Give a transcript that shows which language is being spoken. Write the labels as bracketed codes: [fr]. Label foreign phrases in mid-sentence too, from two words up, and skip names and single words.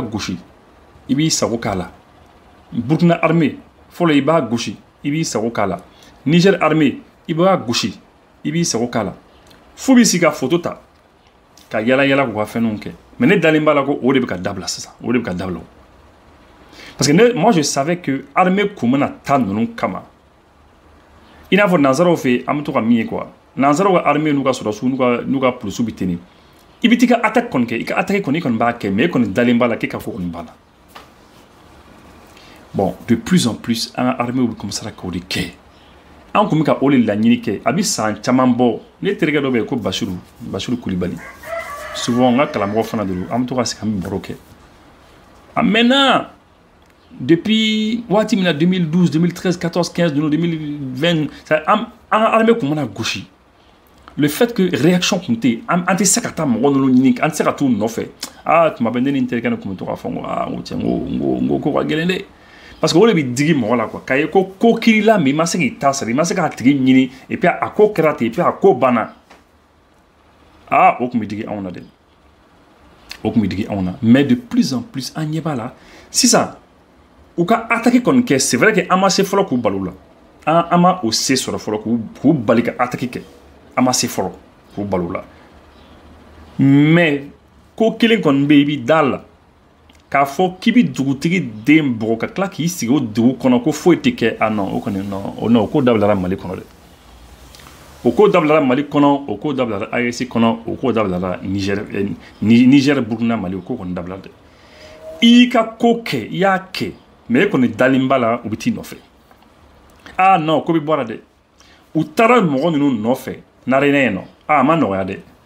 [bm] gosi i b'i sago k'a la Burkina armée fɔlɔ i b'a gosi i b'i sago k'a la Niger armée i b'a gosi i b'i sago k'a la fo b'i sigi ka photo ta ka yala yala k'u ka fɛnw kɛ mais ne dalen b'a la ko o de bɛ ka dabila sisan o de bɛ ka dabila [fr] parce que moi je savais que [bm] armée kun bɛna taa ninnu kama i n'a fɔ nanzaraw fɛ an bɛ to ka min ye quoi nanzaraw ka armée n'u ka sɔrɔsiw n'u ka polisiw bɛ tenni i bɛ t'i ka attaque kɔni kɛ i ka attaque kɔni i kɔni b'a kɛ mais e kɔni dalen b'a la k'e ka fɔ kɔni b'a la [fr] bon de plus en plus [bm] an ka armée bɛ commencer k'o de kɛ an kun bɛ ka o de laɲini kɛ a bɛ san caman bɔ ne terikɛ dɔ bɛ yen ko Basiru Kulibali souvent n ka karamɔgɔ fana de don an bɛ to ka sigi an bɛ baro kɛ maintenant depuis waati min na 2012 2013 14 15 2020 an ka armée kun mana gosi [fr] le fait que [bm] réaction kun tɛ yen an tɛ se ka taa mɔgɔ ninnu ɲini an tɛ se ka t'u nɔfɛ tuma bɛɛ ne ni n terikɛ kun bɛ to k'a fɔ n ko tiɲɛ n ko ko ka gɛlɛn dɛ [fr] parce que [bm] o de bɛ digi mɔgɔ la quoi k'a ye ko kirila mais i ma se k'i ta sara i ma se k'a tigi ɲini [fr] et puis [bm] a ko kɛra ten [fr] et puis [bm] a ko banna o tun bɛ digi anw na dɛ o tun bɛ digi anw na mais [fr] de plus en plus [bm] an ɲɛ b'a la sisan u ka attaque kɔni kɛ [fr] c'est vrai que [bm] an ma se fɔlɔ k'u balo la an ma o se sɔrɔ fɔlɔ k'u bali ka attaque kɛ an ma se fɔlɔ k'u balo la mais ko kelen kɔni bɛ yen i b'i da la k'a fɔ k'i bɛ dugutigi den bugɔ ka tila k'i sigi o dugu kɔnɔ ko foyi tɛ kɛ ah non o kɔni non o ko dabilara Mali kɔnɔ dɛ o ko dabilara Mali kɔnɔ o ko dabilara AES kɔnɔ o ko dabilara Niger Burkina Mali o ko kɔni dabilara dɛ i ka ko kɛ i y'a kɛ mais e kɔni dalen b'a la u bɛ t'i nɔfɛ ah non ko bɛ bɔra dɛ u taara mɔgɔ ninnu nɔfɛ narena yen nɔ ah a ma nɔgɔya dɛ